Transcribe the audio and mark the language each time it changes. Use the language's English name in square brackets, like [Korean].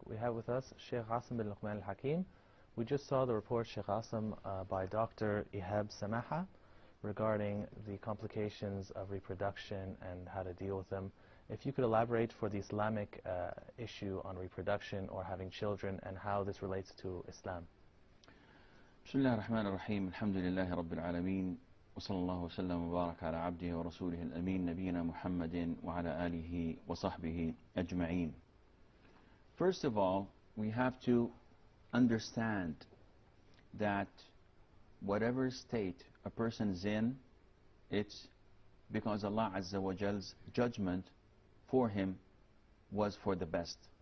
[English] We have with us Sheikh Asim bin Luqman al-Hakim. We just saw the report, Sheikh Asim, by Dr. Ihab Samaha regarding the complications of reproduction and how to deal with them. If you could elaborate for the Islamic issue on reproduction or having children and how this relates to Islam. [Arabic] بسم الله الرحمن الرحيم الحمد لله رب العالمين وصلى الله وسلم وبارك على عبده ورسوله الأمين نبينا محمد وعلى آله وصحبه أجمعين. [English] First of all, we have to understand that whatever state a person is in, it's because Allah Azza wa Jal's judgment for him was for the best.